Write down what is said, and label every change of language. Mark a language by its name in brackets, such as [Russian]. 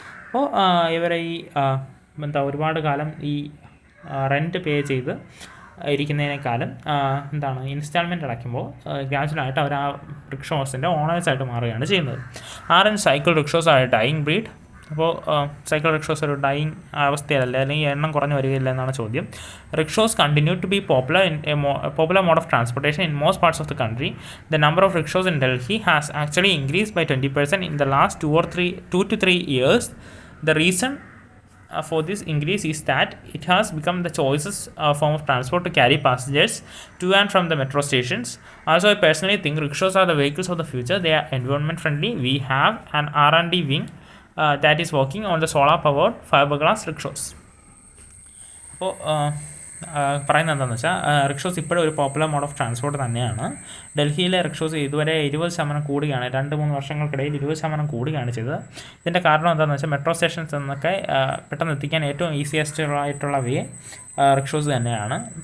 [Malayalam] അപ്പോൾ ഇവരെ ഈ ഒരുപാട് കാലം ഈ റെൻറ്റ് പേ ചെയ്ത് ഇരിക്കുന്നതിനേക്കാളും എന്താണ് ഇൻസ്റ്റാൾമെൻറ്റ് അടയ്ക്കുമ്പോൾ ഗ്രാജുവലായിട്ട് അവർ ആ റിക്ഷോസിൻ്റെ ഓണേഴ്സായിട്ട് മാറുകയാണ് ചെയ്യുന്നത്. [English] Are and cycle rickshaws are a dying breed. [Malayalam] അപ്പോൾ സൈക്കിൾ റിക്ഷോസ് ഒരു ഡൈയിങ് അവസ്ഥയല്ലേ, അല്ലെങ്കിൽ എണ്ണം കുറഞ്ഞു വരികയില്ല എന്നാണ് ചോദ്യം. [English] Rickshaws continue to be popular mode of transportation in most parts of the country. The number of rickshaws in Delhi has actually increased by 20% in the last 2 to 3 years. The reason for this increase is that it has become the choices form of transport to carry passengers to and from the metro stations. Also, I personally think rickshaws are the vehicles of the future. They are environment friendly. We have an R&D wing that is working on the solar powered fiberglass rickshaws. [Malayalam] അപ്പോൾ പറയുന്നത് എന്താണെന്ന് വെച്ചാൽ rickshaws ഇപ്പോഴും ഒരു popular mode of transport തന്നെയാണ്. ഡൽഹിയിലെ rickshaws ഇതുവരെ 20% കൂടുകയാണ്, 2-3 വർഷങ്ങൾക്കിടയിൽ 20% കൂടുകയാണ് ചെയ്തത്. ഇതിൻ്റെ കാരണം എന്താണെന്ന് വെച്ചാൽ മെട്രോ സ്റ്റേഷൻസ് എന്നൊക്കെ പെട്ടെന്ന് എത്തിക്കാൻ ഏറ്റവും ഈസിയസ്റ്റ് ആയിട്ടുള്ള വേ റിക്ഷോസ് തന്നെയാണ്.